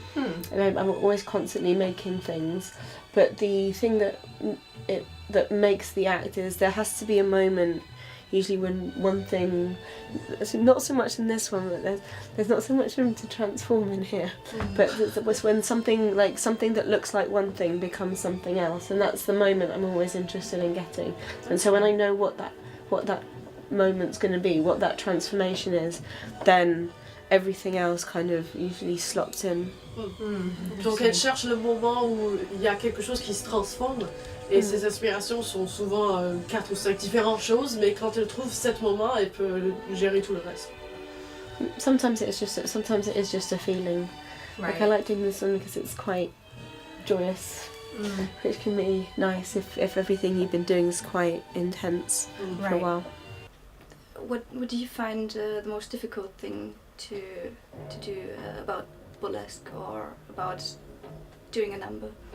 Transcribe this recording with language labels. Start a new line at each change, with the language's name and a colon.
English: And I'm always constantly making things, but the thing that makes the act is there has to be a moment, usually when one thing, not so much in this one, but there's not so much room to transform in here, but it was when something that looks like one thing becomes something else, and that's the moment I'm always interested in getting. And so when I know what that moment's going to be, what that transformation is, then everything else kind of usually slots in.
French: Donc elle cherche le moment où il y a quelque chose qui se transforme, et ses inspirations sont souvent 4 ou 5 différentes choses, mais quand elle trouve cet moment, elle peut gérer tout le reste.
English: Sometimes it is just a feeling. Right. Like I like doing this one because it's quite joyous, which can be nice if everything you've been doing is quite intense for a while. What do you find the most difficult thing to do about burlesque or about doing a number?